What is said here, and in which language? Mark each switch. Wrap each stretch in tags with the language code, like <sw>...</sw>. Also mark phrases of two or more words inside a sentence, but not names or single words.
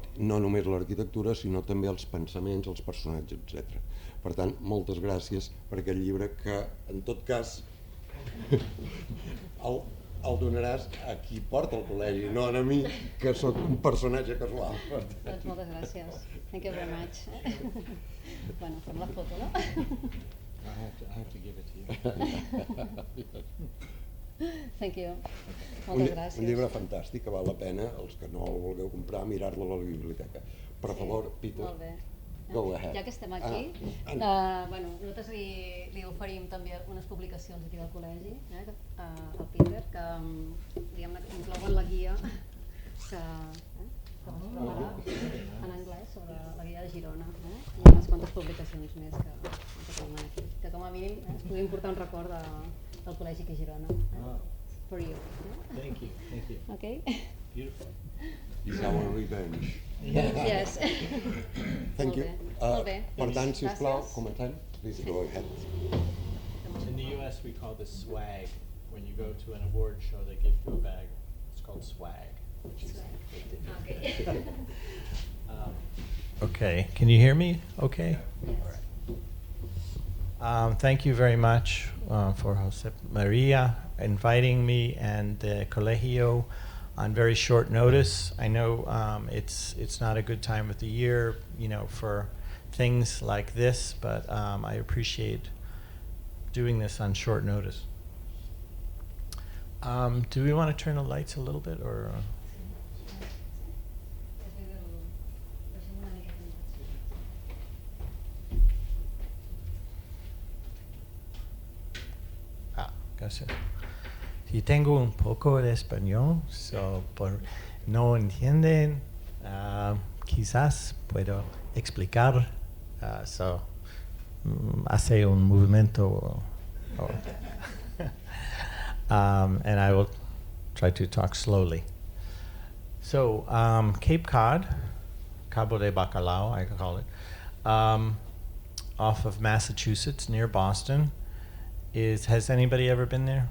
<ca>No només l'arquitectura, sinó també els pensaments, els personatges, etc. Per tant, moltes gràcies per aquest llibre que, en tot cas, el donaràs a qui porta el col·legi, no a mi, que sóc un personatge casual. Doncs moltes gràcies.</ca> <en>Thank you very much.</en> <ca>Bueno, fem la foto, no?</ca> <en>I have to give it to you. Thank you.</en> <ca>Moltes gràcies. Un llibre fantàstic que val la pena, els que no el vulgueu comprar, mirar-lo a la biblioteca. Per favor, Peter, molt bé.</ca> <en>Go ahead.</en> <ca>Ja que estem aquí, nosaltres li oferim també unes publicacions aquí del col·legi, al Peter, que inclouen la guia que vas preparar en anglès sobre la guia de Girona. Hi ha unes quantes publicacions més que tenim aquí, que com a mínim es puguin portar un record del col·legi que és Girona.</ca> <en>For you. Thank you. Okay? Beautiful. It's our revenge. Yes. Thank you.</en> <ca>Molt bé. Per tant, sisplau, comencem.</ca> <en>Please go ahead. In the US we call this swag. When you go to an award show, they give you a bag. It's called swag. Which is Okay. okay, can you hear me? Okay. Thank you very much for Jose Maria inviting me and the Colegio on very short notice. I know it's not a good time of the year, for things like this, but I appreciate doing this on short notice. Do we want to turn the lights a little bit, or? Gracias.</en> <es>Si tengo un poco de español, so por no entienden, quizás puedo explicar. Hace un movimiento.</es> <en>And I will try to talk slowly. So Cape Cod,</en> <es>Cabo de Bacalao,</es> <en>I call it, off of Massachusetts near Boston. Has anybody ever been there?</en>